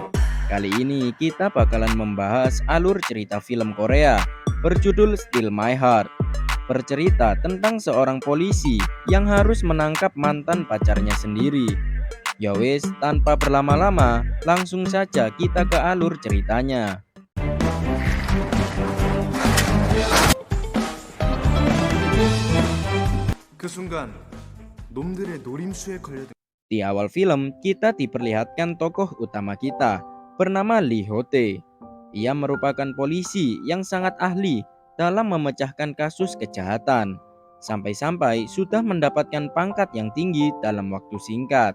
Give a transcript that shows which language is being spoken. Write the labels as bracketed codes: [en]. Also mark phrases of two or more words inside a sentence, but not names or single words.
[id] Kali ini kita bakalan membahas alur cerita film Korea berjudul Steal My Heart. Bercerita tentang seorang polisi yang harus menangkap mantan pacarnya sendiri. [jv] Ya wes, [id] tanpa berlama-lama, langsung saja kita ke alur ceritanya. [ko] 그 순간 놈들의 노림수에 걸려든 [id] Di awal film, kita diperlihatkan tokoh utama kita, bernama Lee Ho-tae. Ia merupakan polisi yang sangat ahli dalam memecahkan kasus kejahatan, sampai-sampai sudah mendapatkan pangkat yang tinggi dalam waktu singkat.